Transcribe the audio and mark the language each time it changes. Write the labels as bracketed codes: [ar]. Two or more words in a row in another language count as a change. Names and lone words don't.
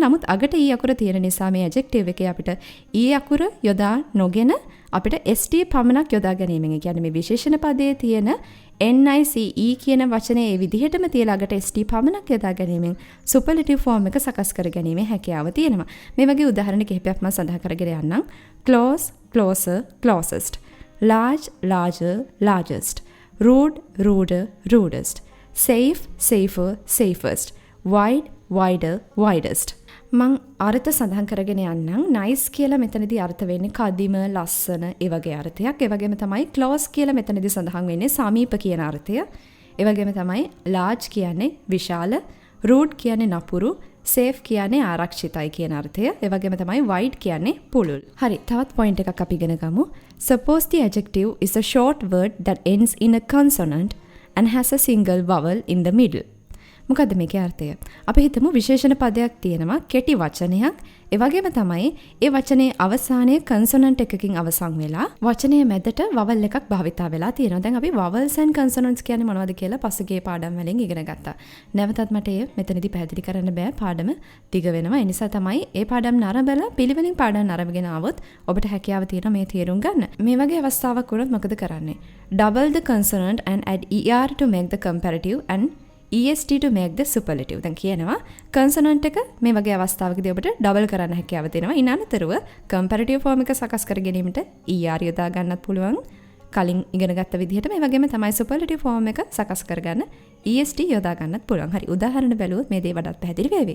[si] නමුත් අගට e අකුර තියෙන නිසා මේ adjective එකේ අපිට e අකුර යොදා නොගෙන අපිට st පමණක් යොදා ගැනීමෙන්, ඒ කියන්නේ මේ විශේෂණ පදයේ තියෙන nice කියන වචනේ ඒ විදිහටම තියලා අගට st පමණක් යොදා ගැනීමෙන් [en] superlative form [si] එක සකස් කර ගැනීමේ හැකියාව තියෙනවා. මේ වගේ උදාහරණ කිහිපයක් මම සඳහන් කරගෙන යන්නම්. [en] close, closer, closest. large, larger, largest. rude, ruder, rudest. safe, safer, safest. wide, wider, widest. [si] මං අර්ථ සඳහන් කරගෙන යන්නම්. nice කියලා මෙතනදී අර්ථ වෙන්නේ කදිම, ලස්සන ඒ වගේ අර්ථයක්. ඒ වගේම තමයි close කියලා මෙතනදී සඳහන් වෙන්නේ සමීප කියන අර්ථය. ඒ වගේම තමයි large කියන්නේ විශාල, rude කියන්නේ නපුරු, safe කියන්නේ ආරක්ෂිතයි කියන අර්ථය. ඒ වගේම තමයි wide කියන්නේ පුළුල්. හරි, තවත් point එකක් අපි ඉගෙන ගමු. [en] Suppose the adjective is a short word that ends in a consonant and has a single vowel in the middle. [si] මොකද්ද මේකේ අර්ථය? අපි හිතමු විශේෂණ පදයක් තියෙනවා, කෙටි වචනයක්. ඒ වගේම තමයි ඒ වචනේ අවසානයේ කන්සොනන්ට් එකකින් අවසන් වෙලා වචනයේ මැදට වවල් එකක් භාවිතා වෙලා තියෙනවා. දැන් අපි [en] vowels and consonants [si] කියන්නේ මොනවද කියලා පසුගිය පාඩම් වලින් ඉගෙන ගත්තා. නැවතත් මට ඒ මෙතනදී පැහැදිලි කරන්න බෑ. පාඩම දිග වෙනවා. ඒ නිසා තමයි ඒ පාඩම් නරඹලා පිළිවෙලින් පාඩම් නරඹගෙන ආවොත් ඔබට හැකියාව තියෙනවා මේ තේරුම් ගන්න. මේ වගේ අවස්ථාවක් වුණොත් මොකද කරන්නේ? [en] Double the consonant and add er to make the comparative and est to make the superlative. [si] දැන් කියනවා consonant එක මේ වගේ අවස්ථාවකදී ඔබට double කරන්න හැකියාව තියෙනවා. ඉන් අනතුරුව [en] comparative form [si] එක සකස් කර ගැනීමට er යොදා ගන්නත් පුළුවන්. කලින් ඉගෙන ගත්ත විදිහට මේ වගේම තමයි [en] superlative form [si] එක සකස් කරගන්න est යොදා ගන්නත් පුළුවන්. හරි, උදාහරණ බැලුවොත් මේ දේ වඩාත් පැහැදිලි වෙවි.